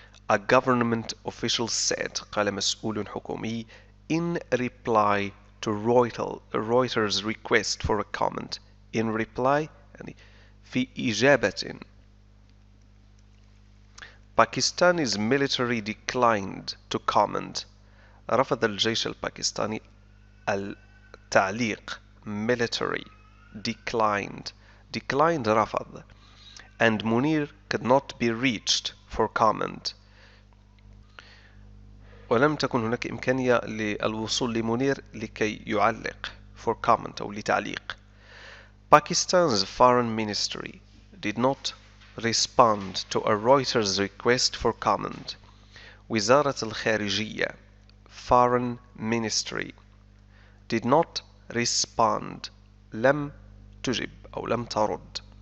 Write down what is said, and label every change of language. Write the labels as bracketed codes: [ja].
[en] A government official said [ar] قال مسؤول حكومي [en] in reply to Reuters request for a comment. In reply [ar] يعني في إجابة. [en] Pakistan's military declined to comment. [ar] رفض الجيش الباكستاني التعليق. [en] military declined رفض. And Munir could not be reached for comment. [ar] ولم تكن هناك إمكانية للوصول لمنير لكي يعلق [en] for comment [ar] أو لتعليق. [en] Pakistan's foreign ministry did not respond to a Reuters request for comment. [ar] وزارة الخارجية [en] foreign ministry did not respond [ar] لم تجب أو لم ترد